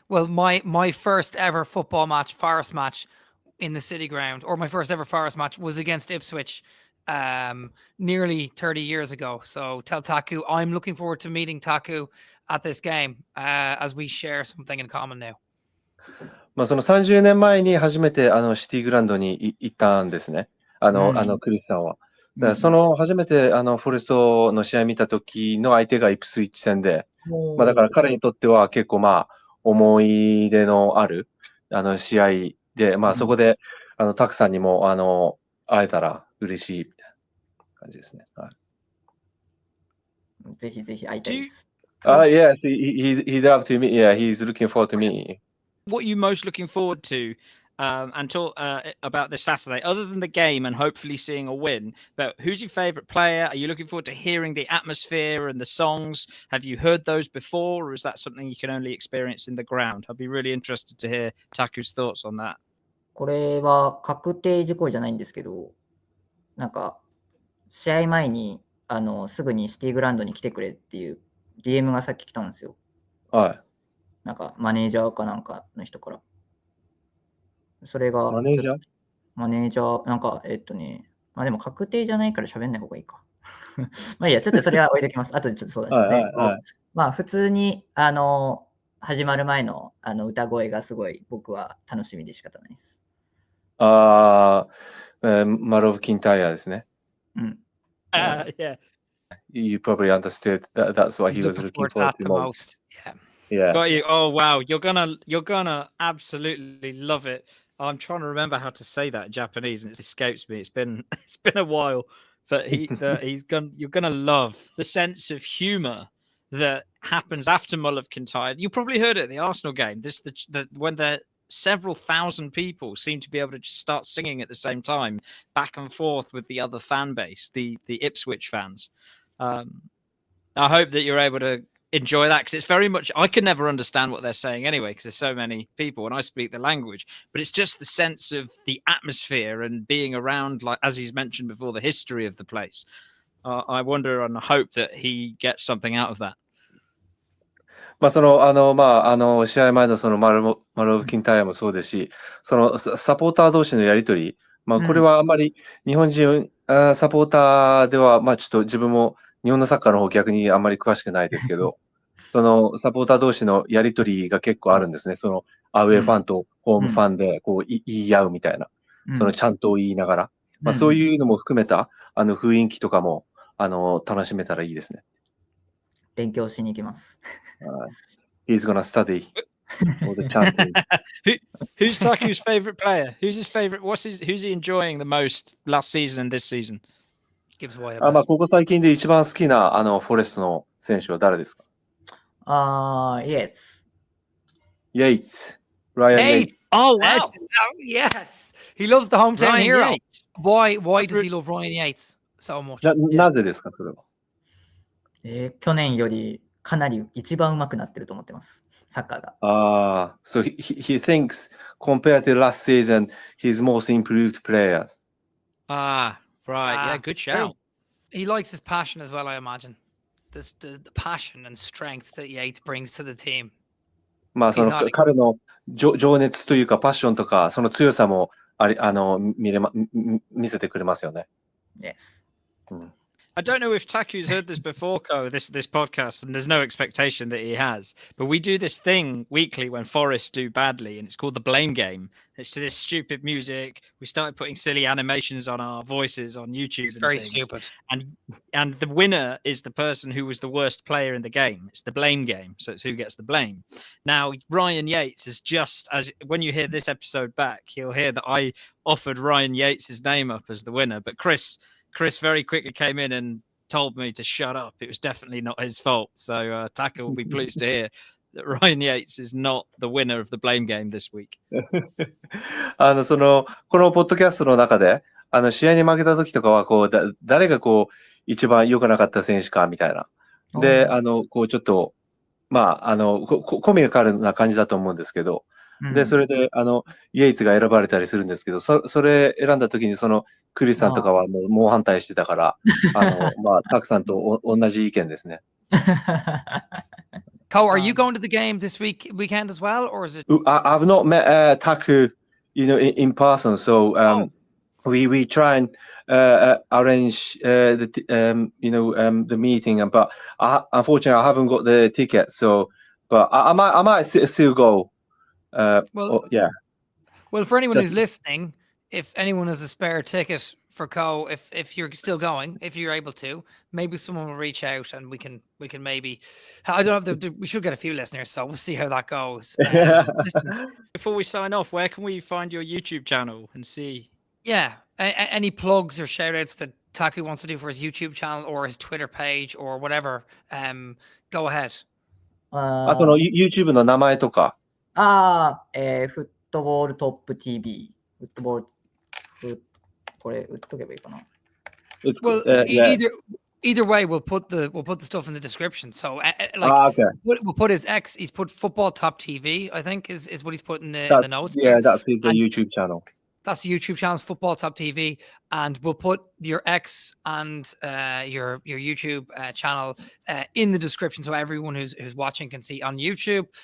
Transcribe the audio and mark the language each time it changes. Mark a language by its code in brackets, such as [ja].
[en] Well, my first ever football match, Forest match in the City Ground, or my first ever Forest match was against Ipswich nearly 30 years ago. So tell Taku, I'm looking forward to meeting Taku at this game as we share something in common now. [ja] その30年前に初めてシティグラウンドに行ったんですね。クリスさんは。その初めてフォレストの試合見た時の相手がイプスウィッチ戦で、だから彼にとっては結構思い出のある試合で、そこでタクさんにも会えたら嬉しいみたいな感じですね。ぜひぜひ会いたいです。 [en] Yes, he'd love to meet. Yeah, he's looking forward to meeting you. What are you most looking forward to and talk about this Saturday, other than the game and hopefully seeing a win? But who's your favourite player? Are you looking forward to hearing the atmosphere and the songs? Have you heard those before, or is that something you can only experience in the ground? I'd be really interested to hear Taku's thoughts on that. [ja] これは確定事項じゃないんですけど、なんか試合前にすぐにシティグラウンドに来てくれっていう DM がさっき来たんですよ。はい。なんかマネージャーかなんかの人から。それがマネージャーなんかでも確定じゃないから喋んない方がいいか。いいや、ちょっとそれは置いときます。あとでちょっとそうですね。普通に始まる前の歌声がすごい僕は楽しみで仕方ないです。マロブ・キンタイヤですね。 [en] Yeah. You probably understood that that's what He's he was looking looking forward to that to the most. most. Yeah. Got you. Oh wow, you're gonna absolutely love it. I'm trying to remember how to say that in Japanese, and it escapes me. It's been a while, but you're gonna love the sense of humour that happens after Mull of Kintyre. You probably heard it at the Arsenal game. When the several thousand people seem to be able to just start singing at the same time, back and forth with the other fan base, the Ipswich fans. I hope that you're able to enjoy that, because it's very much, I can never understand what they're saying anyway, because there's so many people and I speak the language, but it's just the sense of the atmosphere and being around, like as he's mentioned before, the history of the place. I wonder and hope that he gets something out of that. [ja] 試合前のそのマロブ・キンタイヤもそうですし、そのサポーター同士のやりとり、これはあんまり日本人サポーターでは、ちょっと自分も日本のサッカーの方逆にあんまり詳しくないですけど、そのサポーター同士のやりとりが結構あるんですね。そのアウェーファンとホームファンでこう言い合うみたいな、そのちゃんとを言いながら、そういうのも含めた雰囲気とかも楽しめたらいいですね。勉強しに行きます。 [en] He's gonna study all the chanting. Who's Taku's favorite player? Who's his favorite? Who's he enjoying the most last season and this season? Gives away. [ja] ここ最近で一番好きなフォレストの選手は誰ですか [en] ？Yes. Yates. Ryan Yates. Oh, wow. Oh, yes. He loves the hometown Ryan Yates. Why does he love Ryan Yates so much? [ja] なぜですか、それは。去年よりかなり一番上手くなってると思ってます。サッカーが。 [en] So he thinks compared to last season, he's most improved player. Right. Yeah, good shout. He likes his passion as well, I imagine. The passion and strength that Yates brings to the team. [ja] その彼の情熱というかパッションとかその強さも見せてくれますよね。 [en] Yes. I don't know if Taku's heard this before, Ko, this podcast, and there's no expectation that he has. But we do this thing weekly when Forest do badly, and it's called the blame game. It's to this stupid music. We started putting silly animations on our voices on YouTube. It's very stupid. And the winner is the person who was the worst player in the game. It's the blame game, so it's who gets the blame. Now, Ryan Yates is just, as when you hear this episode back, you'll hear that I offered Ryan Yates' name up as the winner, but Chris very quickly came in and told me to shut up. It was definitely not his fault. So Taku will be pleased to hear that Ryan Yates is not the winner of the blame game this week. [ja] このポッドキャストの中で、試合に負けた時とかは、誰が一番良くなかった選手か、みたいな。で、ちょっと、コミカルな感じだと思うんですけど、で、それで、イエイツが選ばれたりするんですけど、それ選んだ時に、クリスさんとかはもう猛反対してたから、タクさんと同じ意見ですね。 [en] Ko, are you going to the game this weekend as well, or is it? I've not met Taku, in person, so we try and arrange the meeting, but unfortunately I haven't got the ticket, so but I might still go. Yeah. Well, for anyone who's listening, if anyone has a spare ticket for Ko, if you're still going, if you're able to, maybe someone will reach out and we can maybe. I don't know. We should get a few listeners, so we'll see how that goes. Before we sign off, where can we find your YouTube channel and see? Yeah, any plugs or shout outs that Taku wants to do for his YouTube channel or his Twitter page or whatever, go ahead. [ja] あとの YouTube の名前とか。フットボールトップ TV。フットボール、これ打っとけばいいかな。 [en] Well, either way, we'll put the stuff in the description. So, okay. We'll put his X. He's put Football Top TV. I think is what he's put in the notes. Yeah, that's the YouTube channel. That's the YouTube channel, Football Top TV, and we'll put your X and your YouTube channel in the description, so everyone who's watching can see on YouTube.